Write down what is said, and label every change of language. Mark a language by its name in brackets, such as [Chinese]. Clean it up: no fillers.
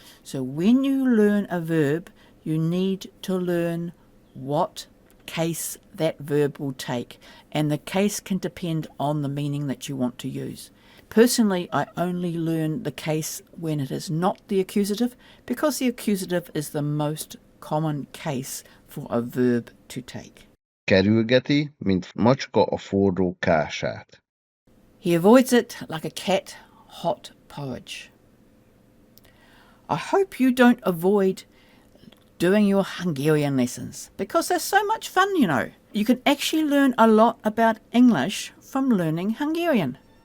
[English] So when you learn a verb, you need to learn what case that verb will take. And the case can depend on the meaning that you want to use. Personally, I only learn the case when it is not the accusative, because the accusative is the most common case for a verb to take. [Hungarian] Kerülgeti, mint macska a forró kását. [English] He avoids it like a cat hot porridge. I hope you don't avoid doing your Hungarian lessons, because they're so much fun, you know. You can actually learn a lot about English from learning Hungarian.